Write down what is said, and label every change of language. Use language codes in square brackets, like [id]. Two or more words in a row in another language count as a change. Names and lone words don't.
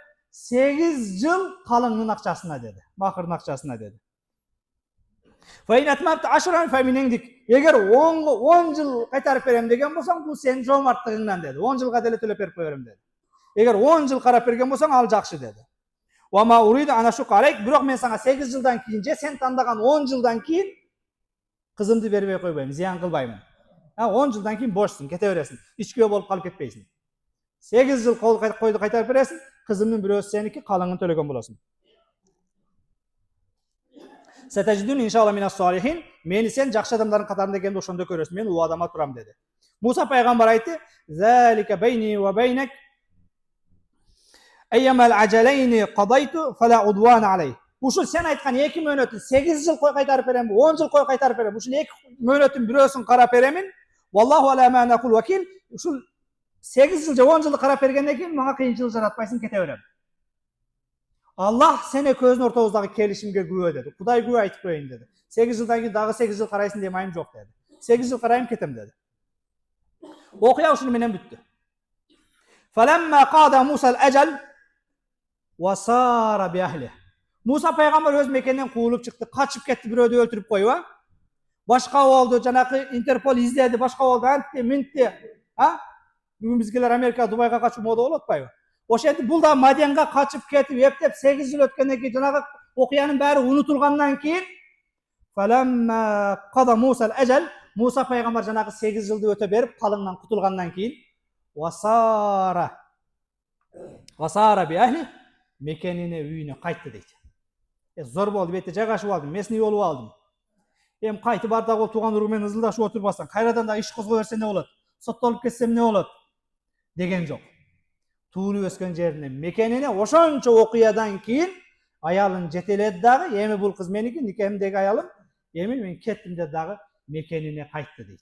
[ky] 8 жыл калыңдын акчасына деди. Махырдын акчасына деди. Эгер 10 жыл кайтарып берем деген болсоң, бул сенин жомарттыгыңдан деди. 10 жылга деле төлөп берип коерем деди. Эгер 10 жыл карап берген болсоң, ал жакшы деди. [ar] وما أريد أن أشق عليك, [ky] бирок мен сага 8 жылдан кийин же сен тандаган 10 жылдан кийин кызымды бербей койбойм, зыян кылбаймын. 10 жылдан кийин бошсуң, кете бересиң. Ичкөө болуп калып кетпейсиң. 8 жыл койду кайтарып бересиң, кызымдын бирөөсү сеники, калыңын төлөгөн болосуң. [ar] ستجدني إن شاء الله من الصالحين, [ky] мени сен жакшы адамдардын катарында экенди ошондо көрөсүң, мен убадама турам деди. Муса пайгамбар айтты: [ar] "ذلك بيني وبينك. أيما الأجلين قضيت فلا عدوان علي." [ky] Ушул сен айткан 2 мөөнөтүн 8 жыл кой кайтарып берем, 10 жыл кой кайтарып берем. Ушул 2 мөөнөтүн бирөөсүн карап беремин. [ar] والله على ما نقول وكيل. [ky] Ушул 8 жыл же 10 жылды карап бергенден кийин мага кыйынчылык жаратпайсың, кете берем. Аллах сене көзүн ортобуздагы келишимге күбө деди. Кудай күбө айтып коеюн деди. 8 жылдан кийин дагы 8 жыл карайсың деп айым жок деди. 8 жыл карайм, кетем деди. Окуя ушуну менен бүттү. [ar] فلما قضى موسى الأجل وسار بأهله. [ky] Musa пайгамбар өз мекенинен куулуп чыкты, качып кетти, бирөөдү өлтүрүп коюп, башка болду, жанагы Интерпол издеди, башка болду, антти, минтти, бүгүн бизгилер Америка, Дубайга качуу мода болуп атпайбы? Ошентип бул да Мадиянга качып кетип, эптеп 8 жыл өткөндөн кийин жанагы окуянын баары унутулгандан кийин [ar] فلما قضى موسى الأجل, [ky] Musa пайгамбар жанагы 8 жылды өтө берип, калыңдан кутулгандан кийин [ar] وسار بأهله, [ky] мекенине, үйүнө кайтты дейт. Зор болду, бетте жайгашып алдым, местный болуп алдым. Эми кайтып бардагы ол тууган уругу менен ызылдашып отурбастан, кайрадан да иш козго берсе эмне болот? Соттолуп кетсем эмне болот? Деген жок. Туулуп өскөн жерине, мекенине ошончо окуядан кийин аялын жетеледи дагы, эми бул кыз меники, никемдеги аялым, эми мен кеттим деп дагы мекенине кайтты дейт.